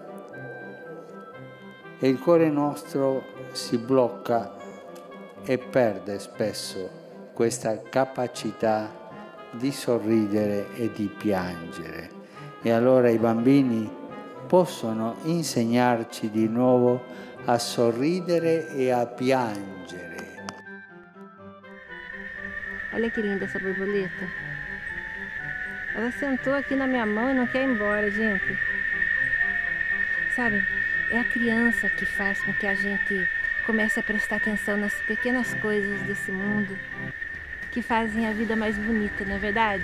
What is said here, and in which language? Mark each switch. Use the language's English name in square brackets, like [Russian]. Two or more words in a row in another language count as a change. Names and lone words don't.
[Italian] E il cuore nostro si blocca e perde spesso questa capacità di sorridere e di piangere. E allora i bambini possono insegnarci di nuovo a sorridere e a piangere. [Portuguese] Olha que linda essa borboleta. Ela sentou aqui na minha mão e não quer ir embora, gente. Sabe? É a criança que faz com que a gente comece a prestar atenção nas pequenas coisas desse mundo que fazem a vida mais bonita, não é verdade?